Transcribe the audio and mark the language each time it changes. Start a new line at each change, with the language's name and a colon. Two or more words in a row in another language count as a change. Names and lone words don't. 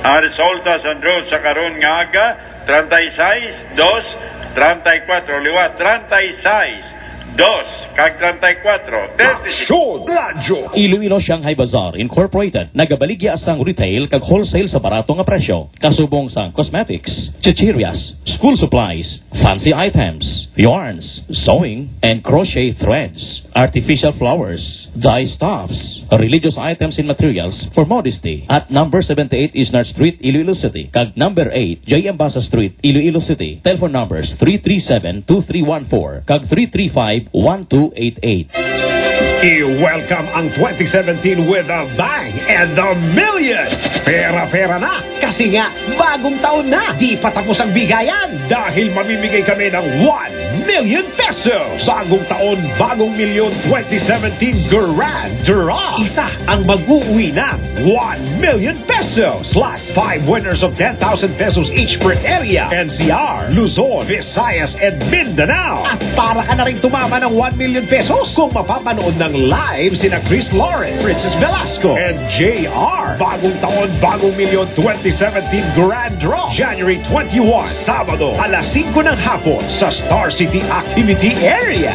Hiligaynon: Ang resulta sa draw sa karon nga aga, 36, 2, 34. Liwa, 36, 2. Kag 34, 36. Radyo Iloilo Shanghai Bazaar Incorporated nagabaligya sang retail kag wholesale sa barato nga presyo kasubong sang cosmetics, chichirias,
English: school supplies, fancy items, yarns, sewing and crochet threads, artificial flowers, dye stuffs, religious items and materials for modesty at number 78 Isnard Street, Iloilo City
Hiligaynon: kag number 8 J. Ambasa Street, Iloilo City.
English: Telephone numbers 337-2314 kag 335-1288.
Filipino: I-welcome ang
English: 2017 with a bang and the million!
Filipino: Pera-pera na! Kasi nga, bagong taon na! Di pa tapos ang bigayan! Dahil mamimigay kami ng 1 million pesos! Bagong taon, bagong milyon 2017 Grand Draw! Isa ang mag-uwi ng 1 million pesos!
English: Plus 5 winners of 10,000 pesos each per area! NCR, Luzon, Visayas, and Mindanao!
Filipino: At para ka na rin tumama ng 1 million pesos kung mapapanood ng live sina Chris Lawrence, Princess Velasco, and JR. Bagong taon, bagong milyon 2017 Grand Draw. January 21, Sabado, alas 5 ng hapon sa Star City Activity Area.